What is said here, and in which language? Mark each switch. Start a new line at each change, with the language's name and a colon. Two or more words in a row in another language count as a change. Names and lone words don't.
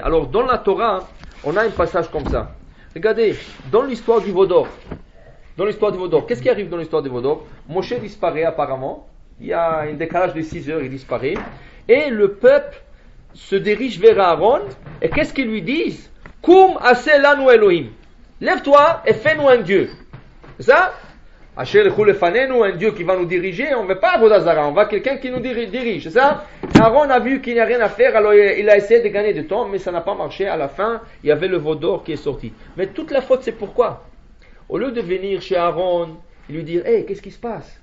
French: Alors dans la Torah, on a un passage comme ça. Regardez, dans l'histoire du Vaudor, qu'est-ce qui arrive dans l'histoire du Vaudor? Moshe disparaît apparemment. Il y a un décalage de 6 heures, il disparaît. Et le peuple se dirige vers Aaron. Et qu'est-ce qu'ils lui disent?
Hebrew: קום עשה לנו אלהים.
French: Lève-toi et fais-nous un Dieu. C'est ça?
Hebrew: אשר ילכו לפנינו,
French: un Dieu qui va nous diriger. On ne veut pas
Hebrew: עבודה זרה,
French: on va quelqu'un qui nous dirige. C'est ça? Aaron a vu qu'il n'y a rien à faire, alors il a essayé de gagner du temps, mais ça n'a pas marché. À la fin, il y avait le veau d'or qui est sorti. Mais toute la faute, c'est pourquoi? Au lieu de venir chez Aaron et lui dire, hey, qu'est-ce qui se passe?